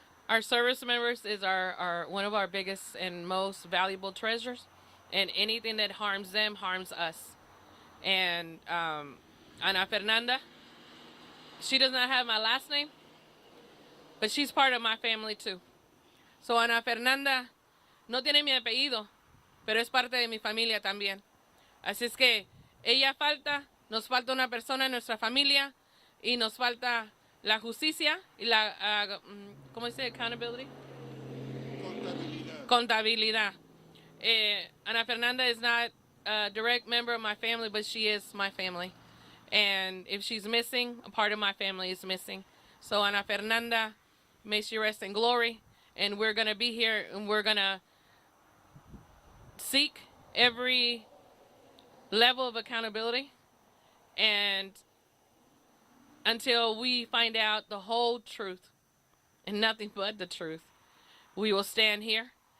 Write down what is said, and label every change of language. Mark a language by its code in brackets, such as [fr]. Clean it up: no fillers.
[en] Our service members is our one of our biggest and most valuable treasures, and anything that harms them harms us. And Ana Fernanda, she does not have my last name, but she's part of my family too. [es] So Ana Fernanda no tiene mi apellido, pero es parte de mi familia también. Así es que ella falta, nos falta una persona en nuestra familia y nos falta la justicia y la, ¿cómo dice? [en] Accountability. Contabilidad. Ana Fernanda is not a direct member of my family, but she is my family. And if she's missing, a part of my family is missing. So Ana Fernanda, may she rest in glory. And we're going to be here, and we're going to seek every level of accountability, and until we find out the whole truth and nothing but the truth, we will stand here.